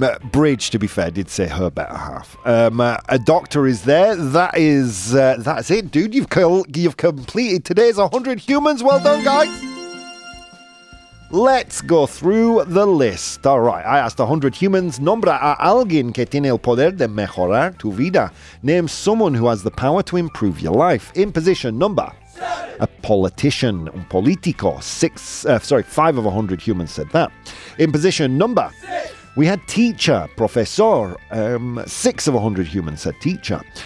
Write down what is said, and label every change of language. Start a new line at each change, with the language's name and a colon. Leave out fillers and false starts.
English: Bridge, to be fair, did say her better half. A doctor is there. That's it, dude. You've completed today's 100 humans. Well done, guys. Let's go through the list. All right, I asked 100 humans.
Spanish: Nombra a alguien que tiene el poder de mejorar tu vida.
English: Name someone who has the power to improve your life. In position number... A politician,
Spanish: un politico.
English: 5 of 100 humans said that. In position number... We had teacher, professor. 6 of 100 humans said teacher.